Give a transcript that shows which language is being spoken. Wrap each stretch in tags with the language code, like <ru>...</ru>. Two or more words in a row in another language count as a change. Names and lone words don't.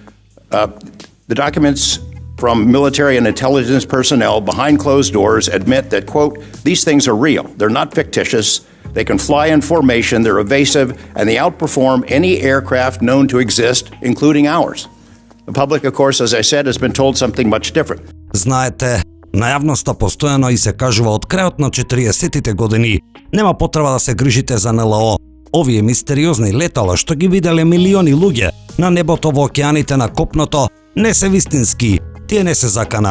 <en>The documents from military and intelligence personnel behind closed doors admit that, quote, these things are real. They're not fictitious. They can fly in formation, they're evasive, and they outperform any aircraft known to exist, including ours. The public, of course, as I said, has been told something much different.</en> <mk>Знаете, на јавноста постојано и се кажува од крајот на 40-тите години нема потреба да се грижите за НЛО. Овие мистериозни летала што ги виделе милиони луѓе на небото, во океаните, на копното, не се вистински. Тие не се закана.</mk>